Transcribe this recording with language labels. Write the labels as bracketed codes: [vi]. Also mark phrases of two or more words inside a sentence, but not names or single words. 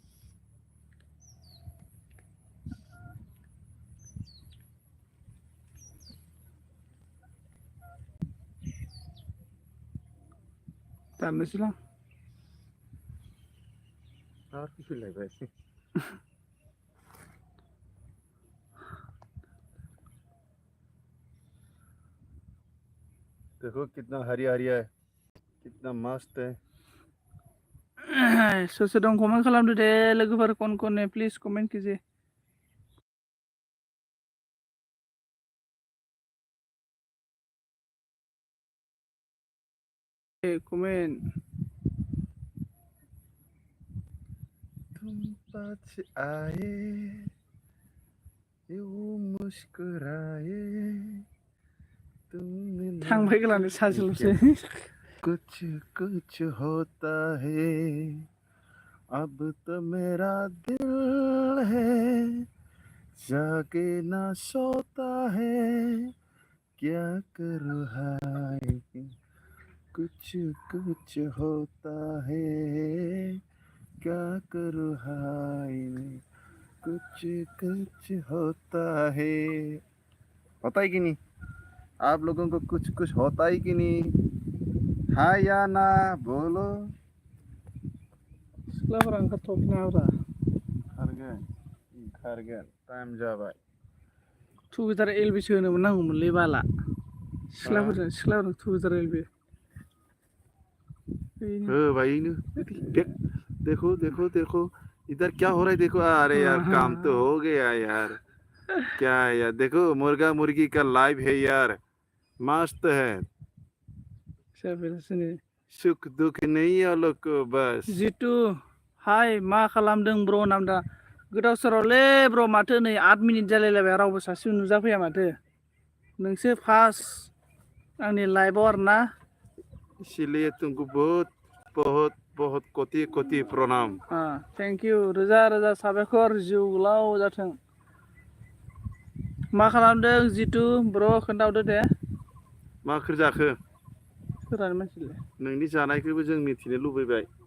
[brx] दाननोसैलां [hi] और कुछ लग रहा है देखो कितना हरियाली है कितना मस्त है [brx] सोर सोर दं कमेन्ट खालामदो दे लोगोफोर कन [hi] प्लिज कमेन्ट कीजिए कमेन्ट तुम पास आए यूं मुस्कुराए तुमने [brx] थांबाय गलानो सासेल'सै [hi] कुछ कुछ होता है अब तो मेरा दिल है जागे ना सोता है क्या करूँ हाय कुछ कुछ होता है क्या करूँ हाय कुछ कुछ होता है है कि नहीं आप लोगों को कुछ कुछ होता है कि नहीं हाँ या ना बोलो [brx] सिख्लाफोरा ओंखारथ'वाखैना खारगोन टाइम जाबाय टुविटार एलबिसो होनोमोन नांगौमोनलै बाला सिख्लाफोरजों टुविटार एलबि [hi] भाई देखो देखो देखो इधर क्या हो रहा है देखो अरे यार काम तो हो गया यार क्या है यार देखो मुर्गा मुर्गी का लाइव है यार मस्त है सुख दुख नहीं है लोग को बस [brx] जितु हाय मा खालामदों ब्र नामदा गोदाव सोरावलै ब्र माथो नै 8 मिनिट जालायलायबाय रावबो सासे नुजाफैया माथो नोंसो फार्स्ट आंनि लाइभआव आरोना [hi] इसलिए तुमको बहुत बहुत बहुत कोटि कोटि प्रणाम [en] Thank you [brx] रोजा रोजा साबायखर जिउ गोलाव जाथों मा खालामदों जितु ब्र खोन्थाहरदो दे मा ओंख्रि जाखो सोरानो मानसिलै नोंनि जानायखौबो जों मिथिनो लुबैबाय